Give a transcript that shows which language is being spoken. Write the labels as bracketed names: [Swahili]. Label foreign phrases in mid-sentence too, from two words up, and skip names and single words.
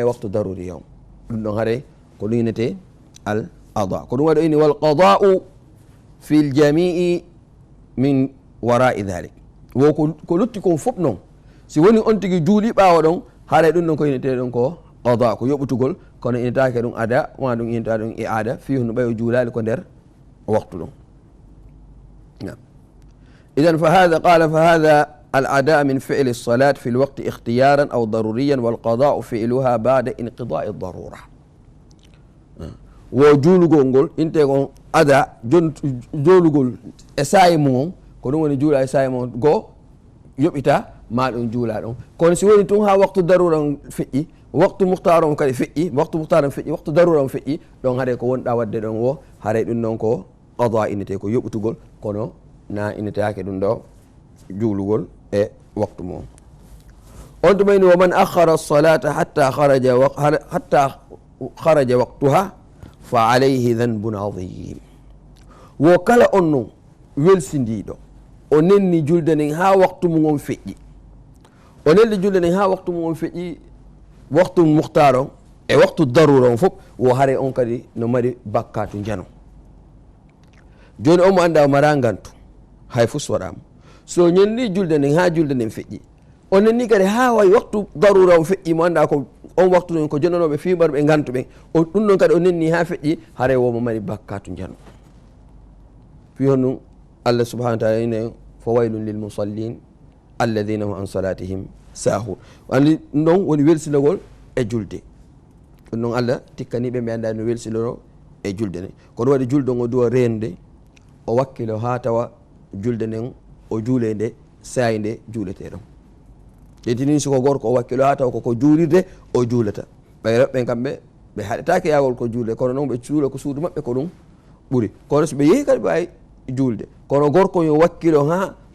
[Fula] waktu daruri on ɗum ɗon haare ko ɗoynete al ada ko ɗum waɗi ini [Arabic] والقضاء في الجميع من وراء ذلك [Fula] wo ko lutti kon fof noon si woni on tigui juuli ɓawa ɗon haare ɗum ɗon ko inete ɗon ko qada ko yoɓutugol kono inetake ɗum ada ma ɗum ineta ɗum e aada fi hono ɓayo juulali ko nder waktu ɗum [Arabic] إذن فهذا قال فهذا الأداء من فعل الصلاة في الوقت اختيارا أو ضروريا والقضاء فعلها بعد انقضاء الضرورة [Fula] وجولغول ngol inte gon ada jolugol e sayi mum ko ɗum woni juula e sayi mum go yoɓita ma ɗum juula ɗon kono si woni tun ha waktu darura on feƴƴi waktu muhtar on kadi feƴƴi waktu muhtar on feƴƴi waktu darura on feƴƴi ɗon haare ko wonɗa wadde ɗon o haare ɗum ɗon ko qada inete ko yoɓutugol kono na inetake ɗum ɗo juulugol e waktu mum on tumayni [Arabic] ومن أخر الصلاة حتى خرج وقتها فعليه ذنب عظيم [Fula] wo kala on non welsindiɗo o nenni julde nden ha waktu mum on feƴƴi o nelli julde nden ha waktu mum on feƴƴi waktu muhtar on e waktu darura on fof wo haare on kadi no mari bakkatu jano joni omo anda o mara gantu hay fus waɗama so ñenni julde nden ha julde nden feƴƴi onen ni kadi ha way waktu darura o feƴƴi mo anda ko on waktu ɗon ko jonanoɓe fiɓarɓe gantuɓe o ɗum ɗon kadi o nenni ha feƴƴi haare womo mari bakkatu jano fi honnu Allah [Arabic] سبحانه وتعالى [Fula] ine [Arabic] فويل للمصلين الذين هم عن صلاتهم ساهون [Fula] andi ɗum ɗon woni welsinogol e julde ɗum ɗon Allah tikkaniɓe ɓe anda no welsinoro e julde nden kono waɗi julde o duwa rende o wakkilo ha tawa julde nden o juule nde sayi nde juuleteɗon ƴettini siko gorko o wakkilo ha tawa koko juulirde o juulata ɓay reɓɓen kamɓe ɓe haɗetake yawol ko juulde kono noon ɓe juula ko suudu maɓɓe ko ɗum ɓuuri kono so ɓe yeehi kadi ɓe wawi juulde kono gorko yo wakkilo ha tawa